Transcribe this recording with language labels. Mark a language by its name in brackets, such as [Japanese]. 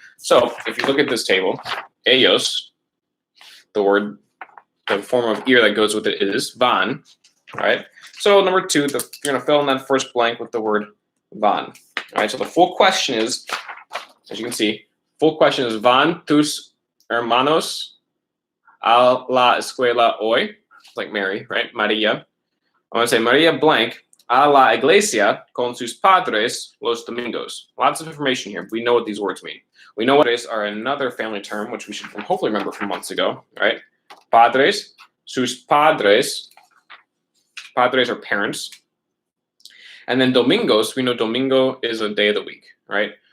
[English] So if you look at this table, ellos, the form of ear that goes with it is van, right? So number two, you're going to fill in that first blank with the word van. All right, so the full question is, as you can see, full question is [Spanish] van tus hermanos a la escuela hoy, [English] like Mary, right? Maria. I want to say [Spanish] Maria blank a la iglesia con sus padres los domingos. [English] Lots of information here. We know what these words mean. We know what padres are another family term, which we should hopefully remember from months ago, right? Padres, sus padres. Padres are parents. And then domingos, we know domingo is a day of the week, right?